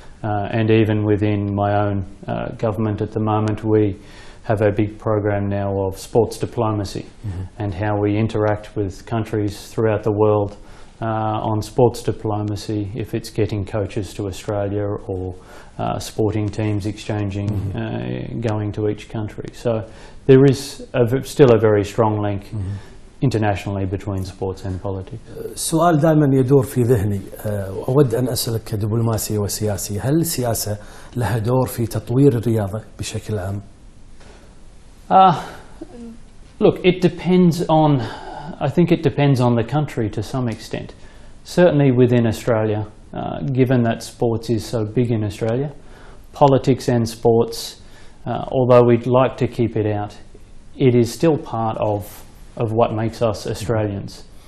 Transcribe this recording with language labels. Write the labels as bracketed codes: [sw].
[en] And even within my own government at the moment, we have a big program now of sports diplomacy and how we interact with countries throughout the world on sports diplomacy, if it's getting coaches to Australia or sporting teams exchanging, going to each country. So there is still a very strong link internationally between sports and politics. [ar] سؤال دائما يدور في ذهني، أود أن أسألك كدبلوماسي وسياسي، هل السياسة لها دور في تطوير الرياضة بشكل عام؟ [en] Look, it depends on, I think it depends on the country to some extent. Certainly within Australia, given that sports is so big in Australia, politics and sports, although we'd like to keep it out, it is still part of what makes us Australians.